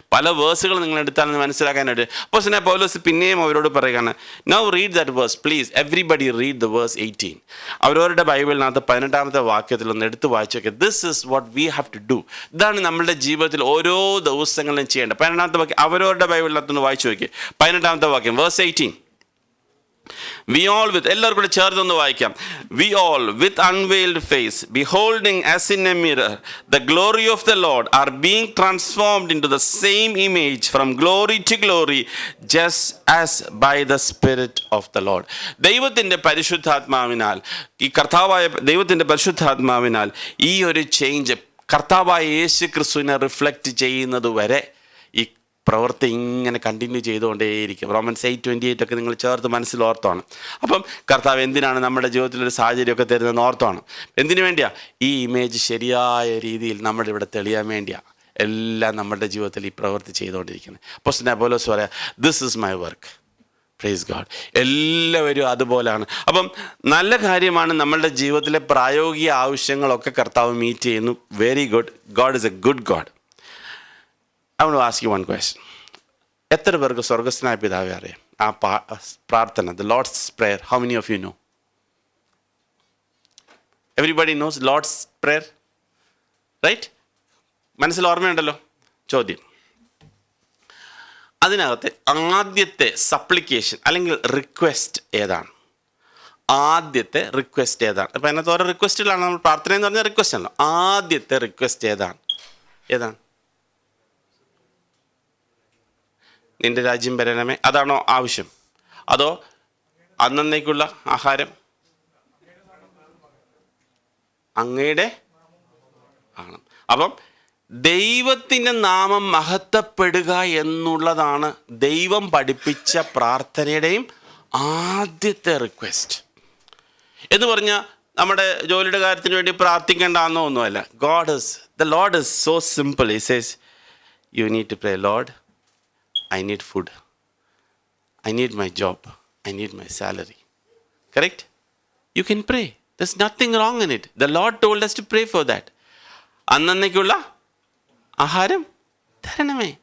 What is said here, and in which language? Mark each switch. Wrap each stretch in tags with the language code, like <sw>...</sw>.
<ml>പല വേഴ്സുകൾ നിങ്ങൾ എടുത്താൽ മനസ്സിലാക്കാനായിട്ട്. അപ്പോസ്തലനായ പൗലോസ് പിന്നെയും അവരോട് പറയുകയാണ്,</ml> <en>Now read that verse please, everybody read the verse 18.</en> <ml>അവരവരുടെ ബൈബിളിനകത്ത് 18-ാമത്തെ വാക്യത്തിൽ ഒന്ന് എടുത്ത് വായിച്ചു നോക്കിയാൽ</ml> <en>This is what we have to do.</en> <ml>ഇതാണ് നമ്മളുടെ ജീവിതത്തിൽ ഓരോ ദിവസങ്ങളിലും ചെയ്യേണ്ടത്. 18-ാമത്തെ വാക്യം അവരവരുടെ ബൈബിളിനകത്തൊന്ന് വായിച്ചു നോക്കി. 18-ാമത്തെ വാക്യം വേഴ്സ് 18.</ml> <en>We all with,</en> <ml>എല്ലാവർക്കും കൂടെ ചേർത്തൊന്ന് വായിക്കാം.</ml> <en>We all with unveiled face beholding as in a mirror the glory of the Lord are being transformed into the same image from glory to glory just as by the Spirit of the Lord.</en> <ml>ദൈവത്തിൻ്റെ പരിശുദ്ധാത്മാവിനാൽ, ഈ കർത്താവായ ദൈവത്തിൻ്റെ പരിശുദ്ധാത്മാവിനാൽ ഈ ഒരു change കർത്താവായ യേശു ക്രിസ്തുവിനെ റിഫ്ലക്റ്റ് ചെയ്യുന്നത് വരെ ഈ പ്രവൃത്തി ഇങ്ങനെ കണ്ടിന്യൂ ചെയ്തുകൊണ്ടേയിരിക്കും. റോമൻസ് 8:28 ഒക്കെ നിങ്ങൾ ചേർത്ത് മനസ്സിൽ ഓർത്താണ്. അപ്പം കർത്താവ് എന്തിനാണ് നമ്മുടെ ജീവിതത്തിലൊരു സാഹചര്യമൊക്കെ തരുന്നതെന്ന് ഓർത്താണ്. എന്തിനു വേണ്ടിയാ? ഈ ഇമേജ് ശരിയായ രീതിയിൽ നമ്മുടെ ഇവിടെ തെളിയാൻ വേണ്ടിയാണ് എല്ലാം നമ്മുടെ ജീവിതത്തിൽ ഈ പ്രവൃത്തി ചെയ്തുകൊണ്ടിരിക്കുന്നത്. അപ്പോസ്തലനായ പൗലോസ് പറയാം,</ml> <en>This is my work. Praise God.</en> <ml>എല്ലാവരും അതുപോലെയാണ്. അപ്പം നല്ല കാര്യമാണ്. നമ്മളുടെ ജീവിതത്തിലെ പ്രായോഗിക ആവശ്യങ്ങളൊക്കെ കർത്താവ് മീറ്റ് ചെയ്യുന്നു.</ml> <en>Very good. God is a good God. I want to ask you one question.</en> <ml>എത്ര പേർക്ക് സ്വർഗസ്ഥനായ പിതാവെ അറിയാം? ആ പ്രാർത്ഥന,</ml> <en>the Lord's Prayer, how many of you know? Everybody knows Lord's Prayer, right?</en> <ml>മനസ്സിൽ ഓർമ്മയുണ്ടല്ലോ? ചോദ്യം, അതിനകത്ത് ആദ്യത്തെ സപ്ലിക്കേഷൻ അല്ലെങ്കിൽ റിക്വസ്റ്റ് ഏതാണ്? ആദ്യത്തെ റിക്വസ്റ്റ് ഏതാണ്? അപ്പം അതിനകത്ത് ഓരോ റിക്വസ്റ്റുകളാണ്. നമ്മൾ പ്രാർത്ഥന എന്ന് പറഞ്ഞാൽ റിക്വസ്റ്റ് ആണല്ലോ. ആദ്യത്തെ റിക്വസ്റ്റ് ഏതാണ്? നിന്റെ രാജ്യം വരണമേ, അതാണോ ആവശ്യം? അതോ അന്നേക്കുള്ള ആഹാരം അങ്ങയുടെ ആണ്? അപ്പം ദൈവത്തിൻ്റെ നാമം മഹത്വപ്പെടുക എന്നുള്ളതാണ് ദൈവം പഠിപ്പിച്ച പ്രാർത്ഥനയുടെയും ആദ്യത്തെ റിക്വസ്റ്റ്. എന്ന് പറഞ്ഞാൽ നമ്മുടെ ജോലിയുടെ കാര്യത്തിന് വേണ്ടി പ്രാർത്ഥിക്കേണ്ടെന്നോ ഒന്നുമല്ല.</ml> <en>The Lord is so simple. He says you need to pray, Lord, I need food. I need my job. I need my salary. Correct? You can pray. There's nothing wrong in it. The Lord told us to pray for that.</en> <ml>അന്നേക്കുള്ള ആഹാരം തരണമേ.</ml>